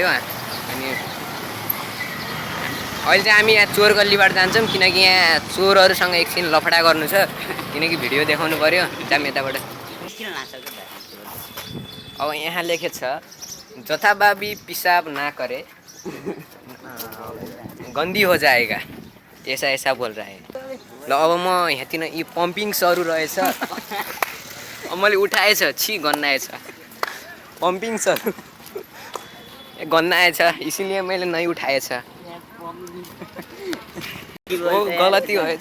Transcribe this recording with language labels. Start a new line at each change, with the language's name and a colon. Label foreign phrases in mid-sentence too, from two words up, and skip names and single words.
Nepali: अनि अहिले चाहिँ हामी यहाँ चोर गल्लीबाट जान्छौँ, किनकि यहाँ चोरहरूसँग एकछिन लफडा गर्नु छ, किनकि भिडियो देखाउनु पर्यो। जाम यताबाट। अब यहाँ लेखेछ जथाभावी पिसाब
Hindi: ना करे गन्दी हो जाएगा, ऐसा बोल रहा है।
Nepali: ल अब म यहाँतिर यी पम्पिङ्सहरू रहेछ। अब मैले उठाएछ, छि गन्नाएछ पम्पिङ्सहरू गन्नाएछ, इसीलिए मैले नै उठाएछ। गलती भएछ।